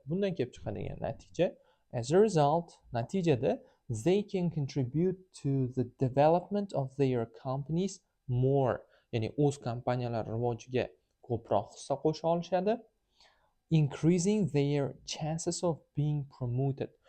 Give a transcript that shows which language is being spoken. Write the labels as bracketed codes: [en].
[uz] Bundan kelib chiqadigan natija, [en] as a result, natijada they can contribute to the development of their companies more. [uz] Ya'ni o'z kompaniyalari rivojiga ko'proq hissa qo'sha olishadi. [en] Increasing their chances of being promoted.